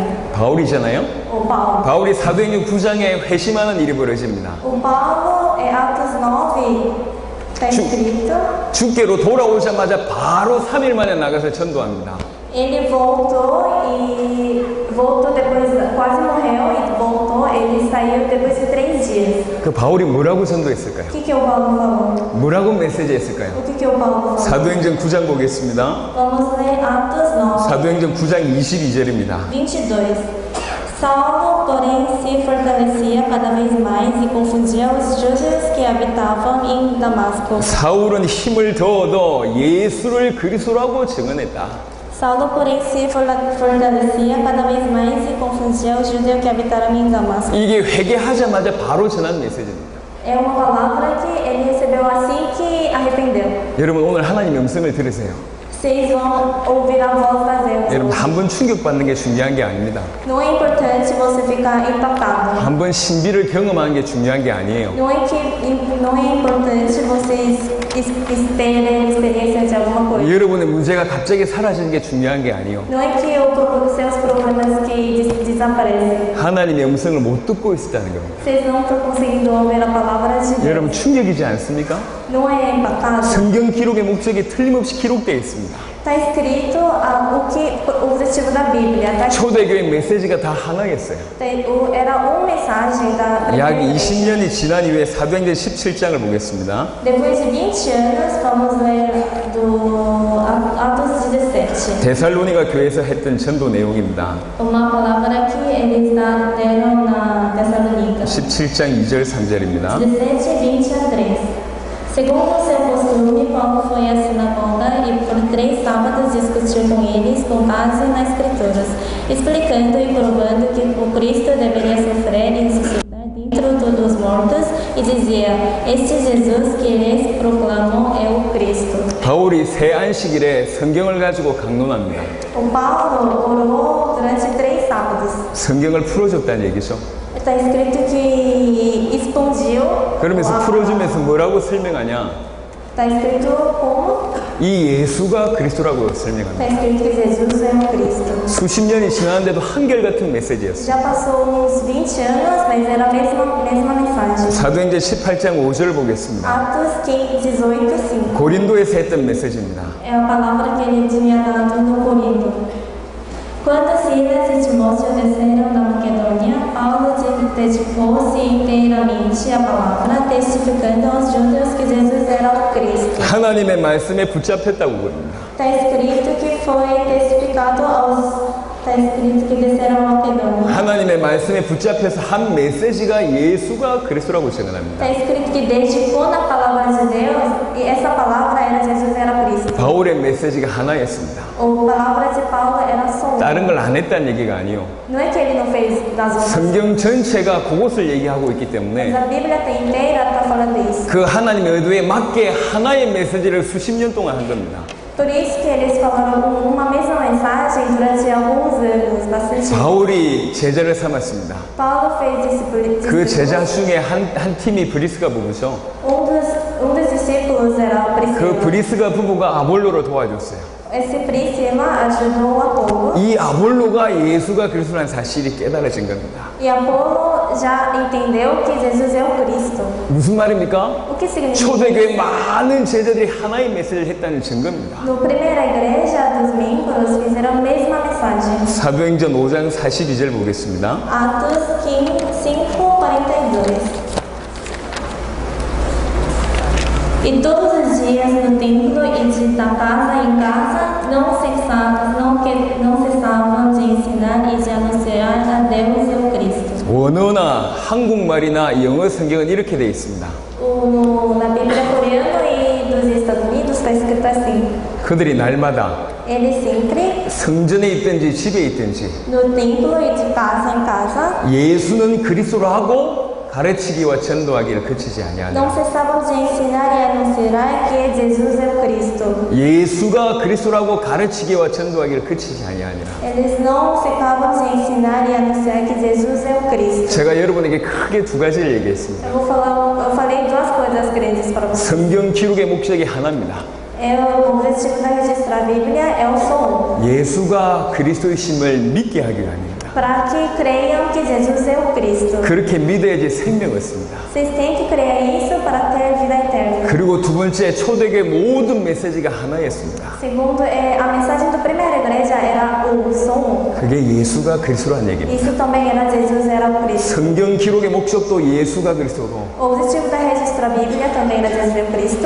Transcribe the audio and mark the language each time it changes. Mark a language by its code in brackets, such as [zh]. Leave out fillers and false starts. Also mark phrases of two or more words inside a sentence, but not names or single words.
[ko] 바울이잖아요. [pt] O Paulo. [ko] 바울이 사도행전 9장에 회심하는 일이 벌어집니다. [pt] O Paulo, Atos 9, está escrito. [ko] 주께로 돌아오자마자 바로 3일 만에 나가서 전도합니다. [pt] Ele voltou depois, quase morreu e voltou. Ele saiu depois de 3 dias. [ko] 그 바울이 뭐라고 전도했을까요? [pt] O que o Paulo falou? [ko] 뭐라고 메시지했을까요? [pt] O que o Paulo falou? [ko] 사도행전 9장 보겠습니다. [pt] Vamos ler Atos 9, [ko] 사도행전 9장 22절입니다. [pt] 22. Saulo, porém, se fortalecia cada vez mais e confundia os judeus que habitavam em Damasco. [ko] 사울은 힘을 더어 예수를 그리스도라고 증언했다. [pt] Saulo, porém, se fortalecia cada vez mais e confundia os judeus que habitavam em Damasco. [ko] 이게 회개하자마자 바로 전한 메시지입니다. [pt] É uma palavra que ele recebeu assim que arrependeu. [ko] 여러분 오늘 하나님의 음성을 들으세요. [pt] Vocês vão ouvir a voz da Deus. [ko] 여러분 한 번 충격받는 게 중요한 게 아닙니다. [pt] Não é importante você ficar impactado. [ko] 한 번 신비를 경험하는 게 중요한 게 아니에요. [pt] Não é importante vocês terem experiência de alguma coisa. [ko] 여러분의 문제가 갑자기 사라지는 게 중요한 게 아니요. [pt] Não é que os seus problemas que desaparecem. [ko] 하나님의 음성을 못 듣고 있었다는 겁니다. [pt] Vocês não estão conseguindo ouvir a palavra de Deus. [ko] 여러분 충격이지 않습니까? [pt] Não é impactado? [ko] 성경 기록의 목적이 틀림없이 기록되어 있습니다. [pt] Está escrito o objetivo da Bíblia. Tá escrito, [ko] 초대교회 메시지가 다 하나였어요. [pt] era uma mensagem da [ko] 약 [pt] primeira igreja. [ko] 20년이 지난 이후에 사도행전 17장을 보겠습니다. [pt] Depois de 20 anos, vamos ler do Atos 17. [ko] 데살로니가 교회에서 했던 전도 내용입니다. [pt] Uma palavra que eles deram na Tessalônica. [ko] 17장 2절 3절입니다. [pt] 17, 20 a 3. Segundo o seu costume, Paulo foi à sinagoga e por 3 sábados discutiu com eles com base nas Escrituras, explicando e provando que o Cristo deveria sofrer e ressuscitar dentro dos mortos, e dizia: Este Jesus que eles proclamam é o Cristo. [ko] 바울이 새 안식일에 성경을 가지고 강론합니다. [pt] O Paulo orou durante 3 sábados. [ko] 성경을 풀어줬다는 얘기죠. [pt] Está escrito que expandiu. [ko] 그러면서 풀어주면서 뭐라고 설명하냐? [pt] Está escrito como? [ko] 이 예수가 그리스도라고 설명합니다. [pt] Está escrito que Jesus é o Cristo. [ko] 수십 년이 지났는데도 한결같은 메시지였어요. [pt] Já passou uns 20 anos, mas era a mesma mensagem. [ko] 사도행전 18장 5절 보겠습니다. [pt] Atos 18, 5. [ko] 고린도에서 했던 메시지입니다. [pt] É a palavra que ele tinha dado no Corinto. Quando Silas e Timóteo desceram da Macedônia, Paulo dedicou-se inteiramente à palavra, testificando aos judeus que Jesus era o Cristo. [ko] 하나님의 말씀에 붙잡혔다고 그럽니다. [pt] Está escrito que foi testificado aos... Está escrito que desceram a Macedônia. [ko] 하나님의 말씀에 붙잡혀서 한 메시지가 예수가 그리스도라고 증언합니다. [pt] Está escrito que dedicou na palavra de Deus, e essa palavra era Jesus era Cristo. [ko] 바울의 메시지가 하나였습니다. [pt] A palavra de Paulo era só uma. [ko] 다른 걸 안 했다는 얘기가 아니요. [pt] Não é que ele não fez das outras. [ko] 성경 전체가 그것을 얘기하고 있기 [pt] Mas [ko] 때문에 [pt] a Bíblia inteira está falando isso. [ko] 그 하나님의 의도에 맞게 하나의 메시지를 수십 년 동안 한 겁니다. [pt] Por isso que eles falaram uma mesma mensagem durante alguns anos, bastante. [ko] 바울이 제자를 삼았습니다. [pt] Paulo fez discípulos. [ko] 그 제자 중에 한 팀이 브리스가 부부죠. [pt] dos discípulos era [ko] 그 [pt] Priscila. [ko] 브리스가 부부가 아볼로를 도와줬어요. [pt] Esse Priscila ajudou o Apolo. [ko] 이 아볼로가 예수가 그리스도라는 사실이 깨달아진 겁니다. [pt] E Apolo já entendeu que Jesus é o Cristo. [ko] 무슨 말입니까? [pt] O que significa? [ko] 초대교회 많은 제자들이 하나의 메시지를 했다는 증거입니다. [pt] No primeira igreja, dos membros fizeram a mesma mensagem. [ko] 사도행전 5장 42절 보겠습니다. [pt] Atos 5:42. E todos os dias no templo e de casa em casa não cessavam de ensinar e de anunciar a Deus e o Cristo. [ko] 원어나 한국말이나 영어 성경은 이렇게 되어 있습니다. [pt] Na Bíblia coreana e dos Estados Unidos está escrito assim. [ko] 그들이 날마다 [pt] Eles sempre, [ko] 성전에 있든지 집에 있든지 [pt] no templo e de casa em casa, [ko] 예수는 그리스도라고 가르치기와 전도하기를 그치지 아니하냐. [pt] não cessavam de ensinar e anunciar que Jesus é o Cristo. [ko] 예수가 그리스도라고 가르치기와 전도하기를 그치지 아니하니라. [pt] Eles não ficavam de ensinar e anunciar que Jesus é o Cristo. [ko] 제가 여러분에게 크게 두 가지를 얘기했습니다. [pt] Eu falei duas coisas grandes para vocês. [ko] 성경 기록의 목적이 하나입니다. [pt] O objetivo da registrar a Bíblia é o só um. [ko] 예수가 그리스도이심을 믿게 하기가 아닙니다. [pt] Para que creiam que Jesus é o Cristo. [ko] 그렇게 믿어야지 생명을 얻습니다. [pt] Vocês têm que crer isso para ter vida eterna. [ko] 그리고 두 번째, 초대교회 모든 메시지가 하나였습니다. [pt] Segundo, a mensagem da primeira igreja era o som. [ko] 그게 예수가 그리스도라는 얘기입니다. [pt] Isso também era Jesus era o Cristo. [ko] 성경 기록의 목적도 예수가 그리스도로, [pt] O objetivo da registrar a Bíblia também era Jesus é o Cristo.